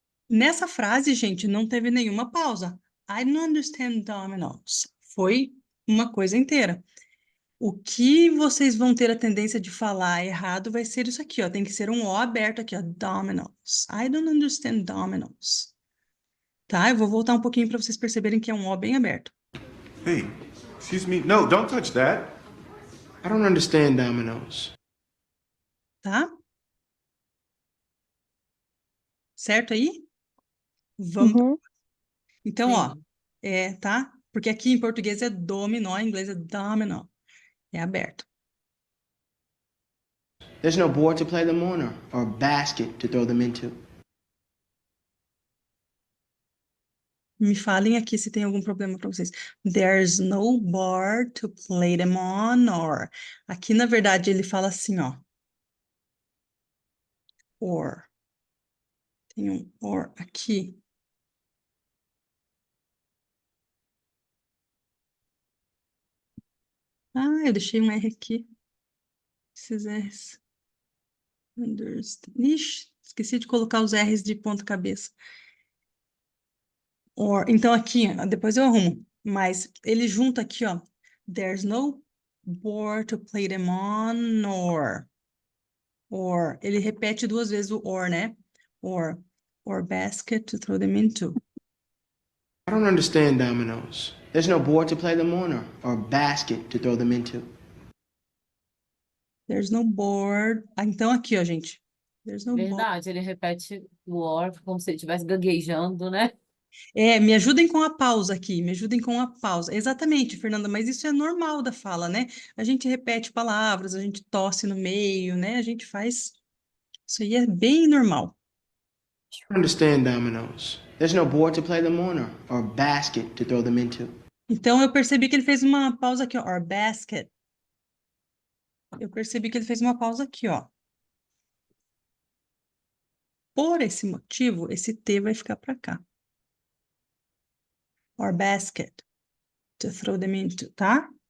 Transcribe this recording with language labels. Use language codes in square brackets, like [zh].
[pt] Nessa frase, gente, não teve nenhuma pausa. [en] I don't understand dominoes. [pt] Foi uma coisa inteira. O que vocês vão ter a tendência de falar errado vai ser isso aqui, ó. Tem que ser um O aberto aqui, ó. [en] Dominoes. I don't understand dominoes. [pt] Tá? Eu vou voltar um pouquinho para vocês perceberem que é um O bem aberto. [en] Hey, excuse me. No, don't touch that. I don't understand dominoes. [pt] Tá? Certo aí? Vamos. Uhum. Então, ó, tá? Porque aqui em português é dominó, em inglês é domino. É aberto. [en] There's no board to play them on or a basket to throw them into. [pt] Me falem aqui se tem algum problema para vocês. [en] There's no board to play them on, or. [pt] Aqui, na verdade, ele fala assim, ó. Or. Tem um or aqui. Ah, eu deixei um R aqui. Esses R's. Ixi, esqueci de colocar os R's de ponta cabeça. Or, então aqui, ó, depois eu arrumo. Mas ele junta aqui, ó. [en] There's no board to play them on, or. [pt] Ele repete duas vezes o or, né? [en] Or basket to throw them into. I don't understand dominoes. There's no board to play them on or basket to throw them into. There's no board. [pt] Ah, então aqui, ó, gente. [en] There's no board. [pt] Verdade, ele repete o or como se ele estivesse gaguejando, né? Me ajudem com a pausa aqui, me ajudem com a pausa. Exatamente, Fernanda, mas isso é normal da fala, né? A gente repete palavras, a gente tosse no meio, né? A gente faz. Isso aí é bem normal. [en] I don't understand dominoes. There's no board to play them on or basket to throw them into. [pt] Então, eu percebi que ele fez uma pausa aqui, ó. [en] Or basket. [pt] Eu percebi que ele fez uma pausa aqui, ó. Por esse motivo, esse T vai ficar para cá. [en] Or basket. To throw them into, tá?